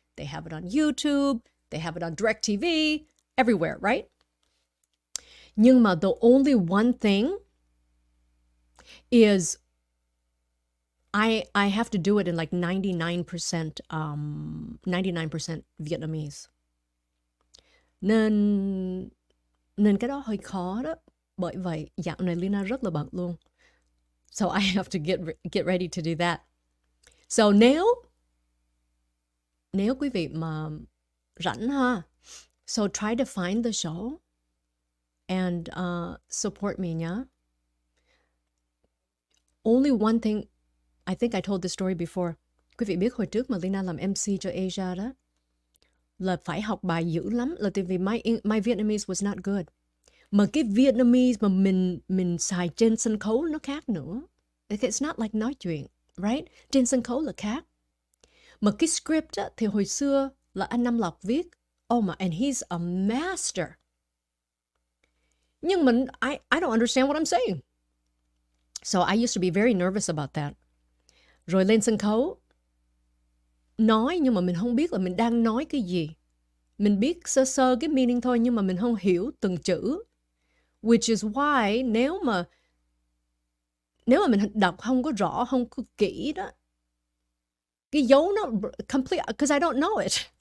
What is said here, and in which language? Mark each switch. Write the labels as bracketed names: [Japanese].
[English] They have it on YouTube. They have it on DirecTV. Everywhere, right? [Vietnamese] Nhưng mà [English] the only one thing is I have to do it in like 99% 99% Vietnamese. [Vietnamese] Nên nên cái đó hơi khó đó. Bởi vậy dạo này Leyna rất là bận luôn. [English] So I have to get ready to do that. So [Vietnamese] nếu quý vị mà rảnh ha, [English] so try to find the show and support me nhá. Only one thing, I think I told this story before. [Vietnamese] Quý vị biết hồi trước mà Leyna làm MC cho Asia đó, là phải học bài dữ lắm, là tại vì [English] my Vietnamese was not good. [Vietnamese] Mà cái Vietnamese mà mình xài trên sân khấu nó khác nữa. [English] It's not like [Vietnamese] nói chuyện, right? Trên sân khấu là khác. Mà cái script á, thì hồi xưa là anh Nam Lộc viết. [English] Oh my, and he's a master. [Vietnamese] Nhưng mà [English] I don't understand what I'm saying. So I used to be very nervous about that. [Vietnamese] Rồi lên sân khấu, nói nhưng mà mình không biết là mình đang nói cái gì. Mình biết sơ sơ cái meaning thôi nhưng mà mình không hiểu từng chữ. [English] Which is why [Vietnamese] nếu mà mình đọc không có rõ, không có kỹ đó, cái dấu nó complete, [English] because I don't know it.